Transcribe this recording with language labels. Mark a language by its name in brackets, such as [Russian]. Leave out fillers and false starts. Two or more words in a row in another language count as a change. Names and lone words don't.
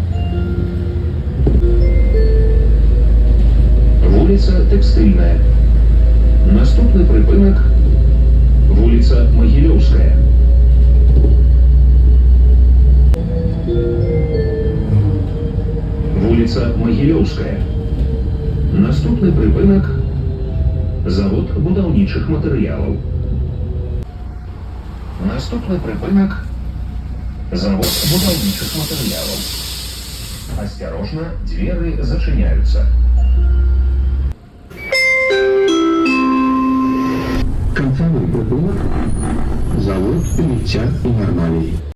[Belarusian] Вулица Текстильная. Наступный припынок – вулица Могилевская. Вулица Могилевская. Наступный припынок – завод будаўнічых матэрыялаў. Наступный припынок – завод будаўнічых матэрыялаў. [Russian] Осторожно, двери зачиняются. [Belarusian] Концевой припынок – завод ліцця і нармалей.